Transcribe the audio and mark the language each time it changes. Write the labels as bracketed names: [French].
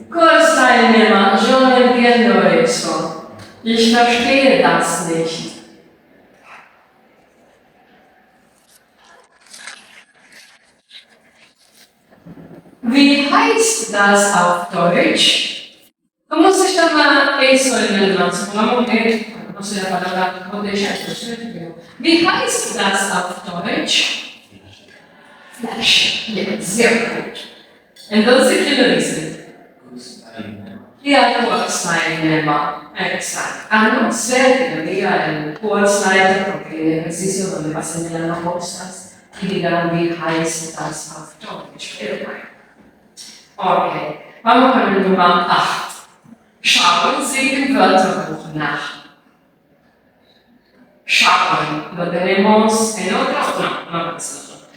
[Spanish] Kursteilnehmer, yo no entiendo eso. [German] Ich verstehe das nicht. Wie heißt das auf Deutsch? [Spanish] ¿Cómo se llama eso en alemán? Supongamos que, no sé la palabra Botella, pero [German] wie heißt das auf Deutsch? Flasche. Ja, sehr gut. [Spanish] Entonces, ¿quién lo dice? Ja, Kursteilnehmer. Exacto. A no ser que lo diga el Kursleiter, porque el ejercicio donde va a señalar las cosas y digan, [German] wie heißt das auf Deutsch? [Spanish] Pero bueno. Okay, vamos con el Nummer 8. [German] Schauen Sie im Wörterbuch nach. [Spanish] Schauen, lo tenemos en otro, no es otro.